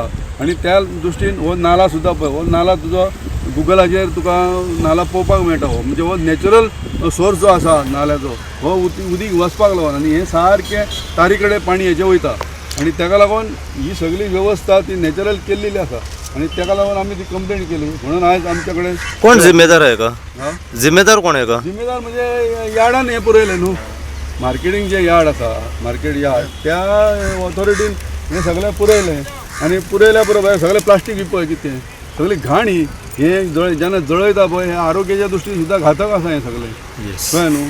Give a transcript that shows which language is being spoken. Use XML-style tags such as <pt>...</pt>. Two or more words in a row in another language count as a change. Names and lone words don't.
<kok>आनी त्या दृश्टीन हो नाला सुद्दां पळय हो नाला तुजो गुगलाचेर तुका नाला पळोवपाक मेळटा. हो म्हणजे हो</kok> <en>natural source</en> <kok>जो आसा नाल्याचो हो उदीक वचपाक लागून. आनी हें सारकें तारी कडेन पाणी हेजें वयता. आनी ताका लागून ही सगळी वेवस्था ती नॅचरल केल्लेली आसा. आनी ताका लागून आमी ती कंप्लेंट केली. म्हणून आयज आमचे कडेन</kok> <mr>कोण जिम्मेदार आहे का? जिम्मेदार कोण आहे का?</mr> <kok>जिम्मेदार म्हणजे यार्डान हें पुरयलें न्हू. मार्केटींग जे यार्ड आसा</kok> <en>market yard</en> <kok>त्या ऑथॉरिटीन हें सगळें पुरयलें. आनी पुरयल्या बरोबर सगळें प्लास्टीक विपय कितें सगळी घाण ही हें जेन्ना जळयता पळय हें आरोग्याच्या दृश्टीन सुद्दां घातक आसा हें सगळें कळ्ळें न्हू.</kok>